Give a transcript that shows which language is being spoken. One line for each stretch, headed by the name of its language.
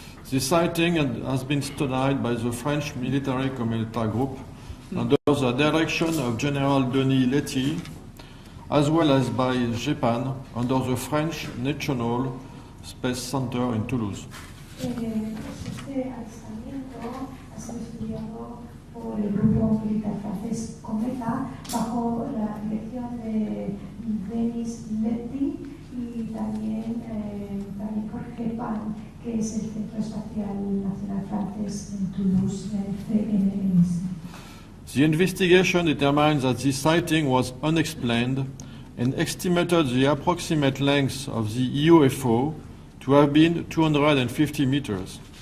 English: This sighting has been studied by the French Military Community Group under the the direction of General Denis Letty, as well as by Japan under the French National Space Center in Toulouse.
Spanish: Este avistamiento ha sido estudiado por el grupo militar francés Cometa bajo la dirección de Denis Letty y también por Japan, que es el Centro Espacial Nacional Francés en Toulouse, CNNS.
English: The investigation determined that this sighting was unexplained and estimated the approximate length of the UFO to have been 250 meters.